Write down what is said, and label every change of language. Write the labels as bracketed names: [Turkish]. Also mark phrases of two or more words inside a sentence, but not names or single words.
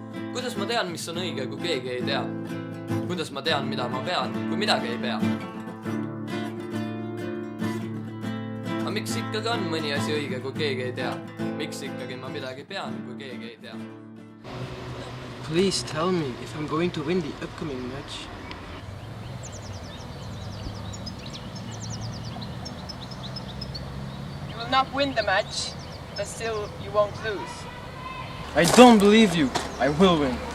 [Estonian] Kuidas ma tean, mis on õige, kui keegi ei tea? Kuidas ma tean, mida ma pean, kui midagi ei pea? Aga miks ikkagi on mõni asi õige, kui keegi ei tea? Miks ikkagi ma midagi pean, kui keegi ei tea? [English] Please tell me if I'm going to win the upcoming match. You will not win the match, but still you won't lose. I don't believe you. I will win.